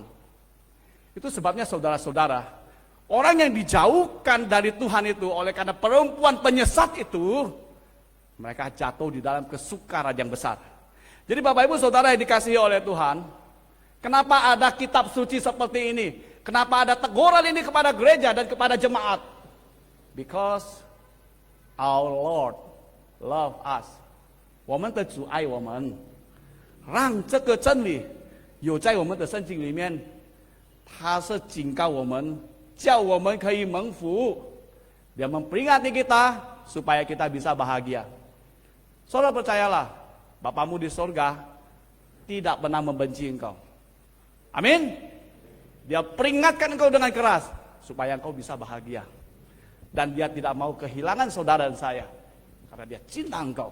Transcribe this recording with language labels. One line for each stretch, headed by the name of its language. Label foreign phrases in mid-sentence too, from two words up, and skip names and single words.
Indonesian: Itu sebabnya saudara-saudara, orang yang dijauhkan dari Tuhan itu oleh karena perempuan penyesat itu, mereka jatuh di dalam kesukaran yang besar. Jadi Bapak Ibu Saudara yang dikasihi oleh Tuhan, kenapa ada kitab suci seperti ini? Kenapa ada teguran ini kepada gereja dan kepada jemaat?
English: Because our Lord love us.
Chinese: 我们的主爱我们，让这个真理有在我们的圣经里面，它是警告我们，叫我们可以蒙福。
Indonesian: Dia memperingati kita supaya kita bisa bahagia. Saudara percayalah, Bapamu di sorga tidak pernah membenci engkau. Amin. Dia peringatkan engkau dengan keras supaya engkau bisa bahagia. Dan Dia tidak mau kehilangan saudara dan saya, karena Dia cinta engkau.